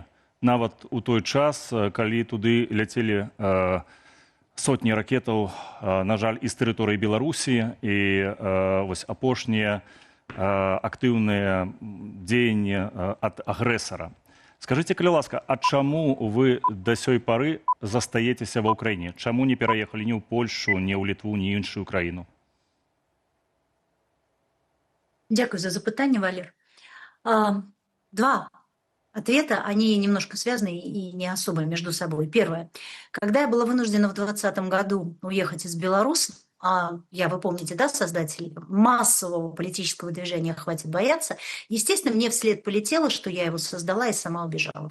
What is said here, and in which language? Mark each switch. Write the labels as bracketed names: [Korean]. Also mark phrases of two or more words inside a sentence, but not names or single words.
[Belarusian] Нават у той час, калі туды ляцелі сотні ракетаў, на жаль, з тэрыторыі Беларусі, і вось апошнія актыўныя дзеянні ад агрэсара. Скажыце, калі ласка, а чаму вы да сёй пары застаецеся ва ўкраіне? Чаму не пераехалі ні ў Польшу, ні ў Літву, ні іншую краіну? [Ukrainian] Дякую за запытание, Валер. [Russian] Два ответа, они немножко связаны и не особо между собой. Первое. Когда я была вынуждена в 2020 году уехать из Беларуси, вы помните, да, создатель массового политического движения «Хватит бояться», естественно, мне вслед полетело, что я его создала и сама убежала.